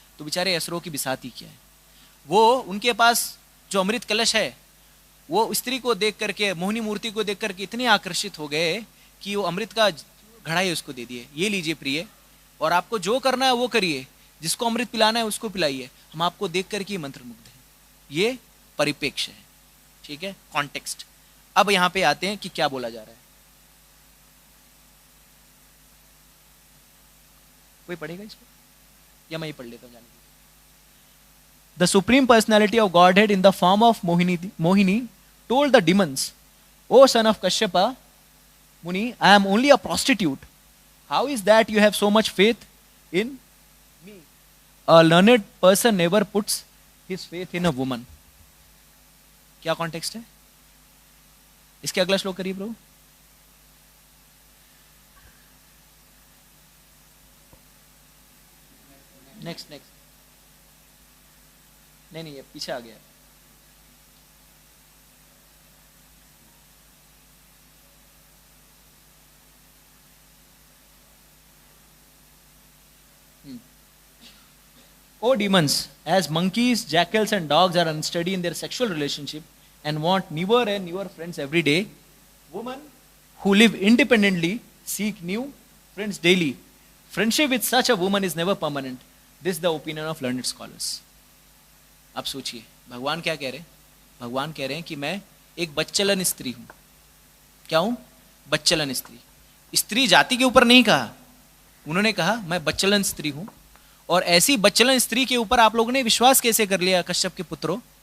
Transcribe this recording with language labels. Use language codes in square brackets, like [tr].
[hi] तो बेचारे असुरों की बिसाती क्या है, वो उनके पास जो अमृत कलश है वो स्त्री को देख करके, मोहिनी मूर्ति को देख करके इतने आकर्षित हो गए कि वो अमृत का घड़ा ही उसको दे दिए, ये लीजिए प्रिय, और आपको जो करना है वो करिए, जिसको अमृत पिलाना है उसको पिलाइए, हम आपको देख करके मंत्रमुग्ध हैं। ये परिप्रेक्ष्य है, ठीक है, कॉन्टेक्स्ट। अब यहां पे आते हैं कि क्या बोला जा रहा है। कोई पढ़ेगा इसको या मैं ही पढ़ लेता हूं? [en] जाने The supreme personality of Godhead in the form of Mohini told the demons, "O son of Kashyapa Muni, I am only a prostitute. How is that you have so much faith in me? A learned person never puts his faith in a woman." [hi] क्या context है इसके? अगला श्लोक करिए प्रभु। Next नहीं, ये पीछे आ गया। [en] O demons, as monkeys, jackals and dogs are unsteady in their sexual relationship and want newer and newer friends every day, women who live independently seek new friends daily. Friendship with such a woman is never permanent. This is the opinion of learned scholars. [hi] अब सोचिए भगवान क्या कह रहे हैं। भगवान कह रहे हैं कि मैं एक बच्चलन स्त्री हूं। क्या हूं? बच्चलन स्त्री। स्त्री जाति के ऊपर नहीं कहा, उन्होंने कहा मैं बच्चलन स्त्री हूं। और ऐसी बच्चलन स्त्री के ऊपर आप लोगों ने विश्वास कैसे कर लिया कश्यप के पुत्रों?